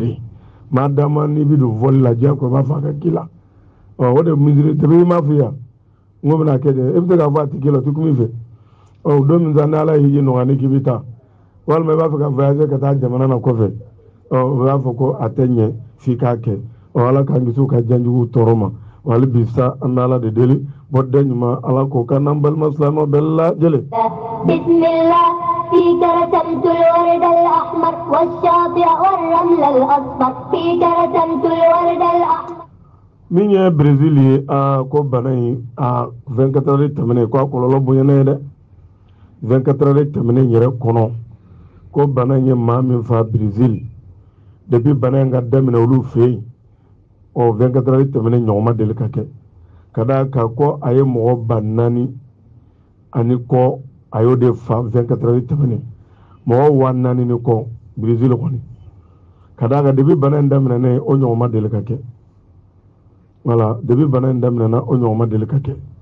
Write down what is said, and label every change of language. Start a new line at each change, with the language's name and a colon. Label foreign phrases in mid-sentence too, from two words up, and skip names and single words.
Bambara: ye maa dama n'i bɛ don vɔli la diɲɛ kɔ i b'a fɔ a ka k'i la o de misiri tɛbɛ i m'a fɔ yan n ko bɛna kɛ de e bɛ se k'a fɔ a tɛ k'i la o tɛ kun i fɛ don min sa ni ala ye hiji nɔgɔya ni k'i bɛ taa walima i b'a fɛ ka voyager ka taa jamana na kɔfɛ o b'a fɔ ko a tɛ ɲɛ f'i k'a kɛ ala k'an kisi u ka janjugu tɔɔrɔ ma wa hali bi sa an bɛ ala de deli bɔden ɲuman ala k'o kan n'an balima silamɛw bɛɛ lajɛlen.
Arabic: bismillah فيك رسمت الورد الأحمر والشاطئ والرمل الأصفر فيك رسمت الورد الأحمر
Bambara: min ye Brésil ye ko bana in 24 heures tɛmɛnen ko a kɔlɔlɔ bonyana ye dɛ 24 heures tɛmɛnen yɛrɛ kɔnɔ ko bana in ye maa min fa Brésil depuis bana in ka daminɛ olu fɛ yen 24 heures tɛmɛnen ɲɔgɔn ma deli ka kɛ ka d'a kan ko a ye mɔgɔ 4,000 ani kɔ a y'o de fa 24 heures tɛmɛnen mɔgɔ 4,000 ni kɔ Brésil kɔni ka d'a kan depuis bana in daminɛnen o ɲɔgɔn ma deli ka kɛ
French: voilà depuis
Bambara: bana in daminɛna o ɲɔgɔn ma deli ka kɛ